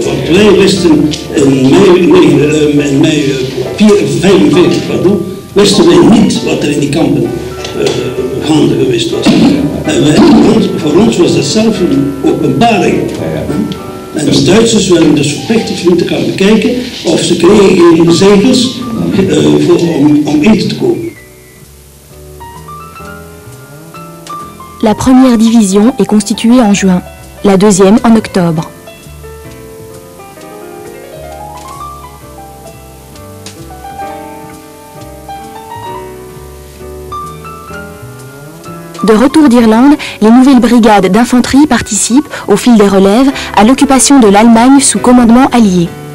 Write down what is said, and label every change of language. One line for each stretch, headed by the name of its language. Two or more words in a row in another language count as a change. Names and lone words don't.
Dutch: Want wij wisten in mei 1945, wisten wij niet wat er in die kampen gaande geweest was. En voor ons was dat zelf een openbaring. En de Duitsers willen dus verplicht te gaan bekijken of ze kregen geen zegels om in te komen.
French: La première division est constituée en juin, la deuxième en octobre. De retour d'Irlande, les nouvelles brigades d'infanterie participent, au fil des relèves, à l'occupation de l'Allemagne sous commandement allié.